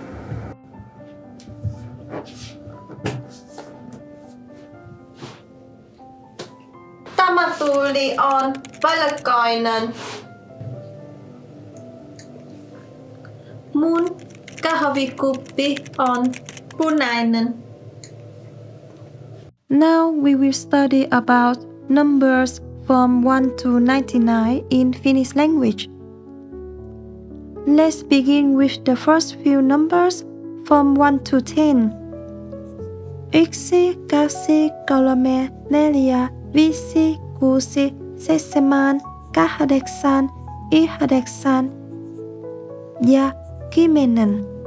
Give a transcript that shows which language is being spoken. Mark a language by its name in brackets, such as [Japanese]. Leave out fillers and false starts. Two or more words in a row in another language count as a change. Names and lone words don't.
[Finnish] Tämä tuuli on valkoinen. Mun kahvikuppi on punainen. [English] Now we will study about numbers from 1 to 99 in Finnish language. Let's begin with the first few numbers from 1 to 10. [Finnish] 1, 2, 3, 4, 5, 6, 7, 8, 9 ja 10.